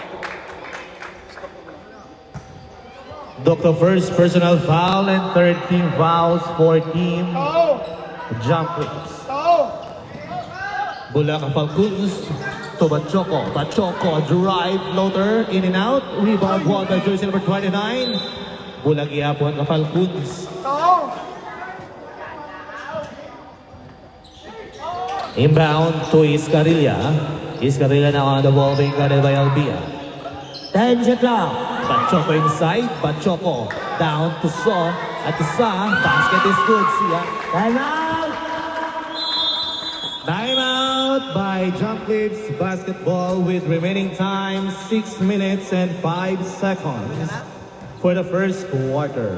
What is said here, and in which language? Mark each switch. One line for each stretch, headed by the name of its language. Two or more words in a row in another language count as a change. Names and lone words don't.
English: Doctor first personal foul and 13 fouls for Team Jump Clips. Bulacan Falcons to Bachoco. Bachoco drive, floater, in and out. Rebound won by jersey number 29. Bulagi Apon ka Falcons. Oh! Inbound to Iscarilla. Iscarilla now on the ball being guarded by Albia. 10 shot clock. Bachoco inside. Bachoco down to Saw. At the Saw, basket is good. See ya. Time out! Time out by Jump Clips Basketball with remaining time 6 minutes and 5 seconds for the first quarter.